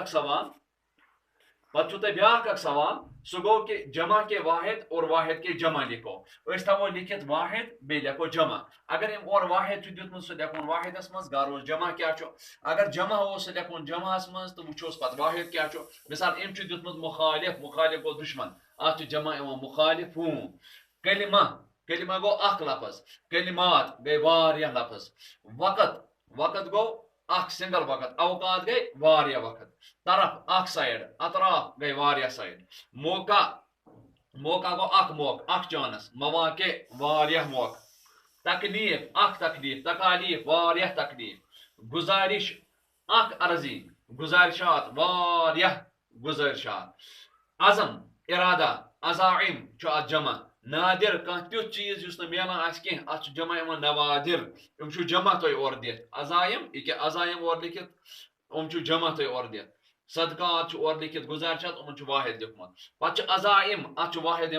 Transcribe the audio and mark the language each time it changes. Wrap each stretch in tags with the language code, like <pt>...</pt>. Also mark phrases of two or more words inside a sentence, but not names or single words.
<ks>بیاکھ اکھ سوال سُہ گوٚو</ks> <ur>کہ جمع کے واحد اور واحد کے جمع لکھو</ur> <ks>أسۍ تھاوو لیکھِتھ واحد بیٚیہِ لیکھو جمع اگر ام اور واحد چھُ دیُتمُت سُہ لیکھون واحدس منٛز گروس جمع کیٛاہ چھُ اگر جمع اوس سُہ لیکھون جمعس منٛز تہٕ وٕچھوس پتہٕ واحد کیٛاہ چھُ مثال أمۍ چھُ دیُتمُت مخالف گوٚو دشمن اتھ چھُ جمع یِوان مخالفون کلمہ گو اخ لفظ کلمات گئی واریاہ لفظ وقت گو اخ سنگل وقت اوقات گئی واریاہ وقت طرف اخ سائڈ اطراف گئی واریاہ سائڈ موقع گو اخ چانس مواقع واریاہ موقع تکلیف اخ تکلیف تکالیف واریاہ تکلیف گزارش اخ عرضی گزارشات واریاہ گزارشات عزم ارادہ عزائم چھُ اتھ جمع نادر کانٛہہ تیُتھ چیٖز یُس نہٕ میلان آسہِ کینٛہہ اتھ چھُ جمع یِوان نوادر یِم چھُ جمع تۄہہِ اورٕ دِتھ عزائم یہِ کیٛاہ عزائم اورٕ لیکھِتھ یِم چھُ جمع تۄہہِ اورٕ دِتھ صدقات چھُ اورٕ لیکھِتھ گُزارشات یِمن چھُ واحد لیوٚکھمُت پتہٕ چھُ عزائم اتھ چھُ واحد</ks>